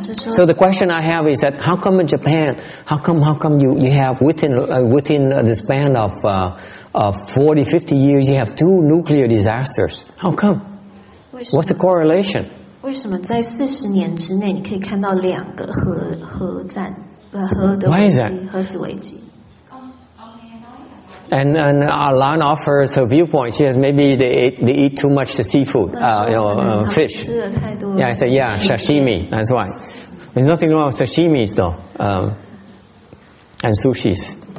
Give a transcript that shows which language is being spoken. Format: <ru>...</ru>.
<en>So the question I have is that how come in Japan, how come you have within the span of 40, 50 years you have 2 nuclear disasters? How come? What's the correlation?</en> <zh>为什么在40年之内你可以看到2个核战核的危机，核子危机？</zh> <en>And Lan offers her viewpoint. She says maybe they eat too much the seafood, fish. Yeah, I said, yeah, sashimi. That's why. There's nothing wrong with sashimis though, and sushis.</en>